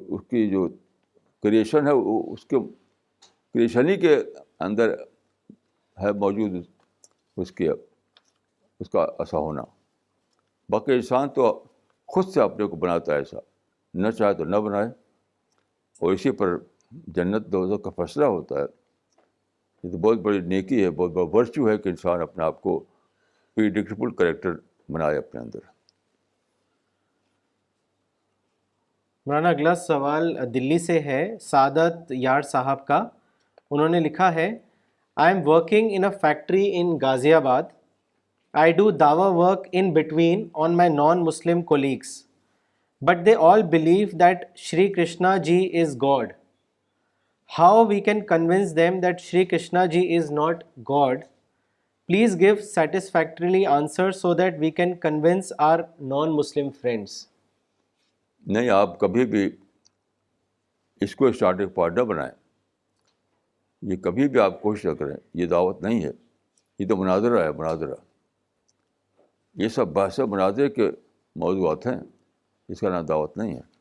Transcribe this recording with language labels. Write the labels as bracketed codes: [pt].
[ur] کی جو کریشن ہے وہ اس کے کریشن ہی کے اندر ہے موجود، اس کا ایسا ہونا۔ باقی انسان تو خود سے اپنے کو بناتا ہے ایسا، نہ چاہے تو نہ بنائے، اور اسی پر جنت دوزخ کا فیصلہ ہوتا ہے۔ یہ تو بہت بڑی نیکی ہے، بہت بڑا ورچو ہے کہ انسان اپنے آپ کو پریڈکٹیبل کریکٹر بنائے اپنے اندر۔ مولانا اگلا سوال دلی سے ہے، سعادت یار صاحب کا۔ انہوں نے لکھا ہے، [en] I am working in a factory in Ghaziabad. I do dawa work in between on my non-Muslim colleagues, but they all believe that Shri Krishna ji is God. How we can convince them that Shri Krishna ji is not God? Please give satisfactorily answer so that we can convince our non-Muslim friends. [ur] نہیں، آپ کبھی بھی اس کو starting point نہ بنائیں، یہ کبھی بھی آپ کوشش نہ کریں، یہ دعوت نہیں ہے، یہ تو مناظرہ ہے، مناظرہ۔ یہ سب بحث مناظرے کے موضوعات ہیں، اس کا نام دعوت نہیں ہے۔